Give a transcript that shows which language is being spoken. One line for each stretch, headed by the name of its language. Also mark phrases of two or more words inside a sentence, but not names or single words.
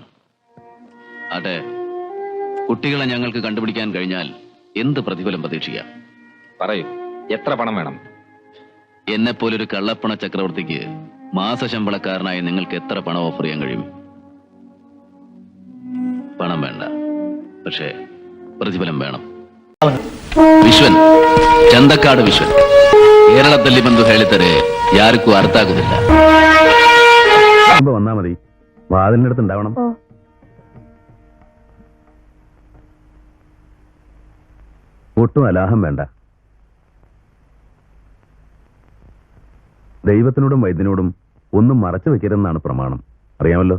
Malayalam: ആട്ടെ, കുട്ടികളെ ഞങ്ങൾക്ക് കണ്ടുപിടിക്കാൻ കഴിഞ്ഞാൽ എന്ത് പ്രതിഫലം പ്രതീക്ഷിക്കാം? പറയൂ, എത്ര പണം വേണം? എന്നെപ്പോലൊരു കള്ളപ്പണ ചക്രവർത്തിക്ക് മാസശമ്പളക്കാരനായി നിങ്ങൾക്ക് എത്ര പണം ഓഫർ ചെയ്യാൻ കഴിയും? പണം വേണ്ട, പക്ഷേ പ്രതിഫലം വേണം.
Kannada: ವಿಶ್ವನ್, ಚಂದಕ್ಕಾಡು ವಿಶ್ವನ್, ಕೇರಳದಲ್ಲಿ ಬಂದು ಹೇಳಿದರೆ ಯಾರಿಗೂ ಅರ್ಥ ಆಗುದಿಲ್ಲ.
Malayalam: വന്നാ മതി, വാതിലിന്റെ അടുത്ത് ഉണ്ടാവണം. ഒട്ടും അലാഹം വേണ്ട. ദൈവത്തിനോടും വൈദ്യനോടും ഒന്നും മറച്ചു വെക്കരുതെന്നാണ് പ്രമാണം, അറിയാമല്ലോ.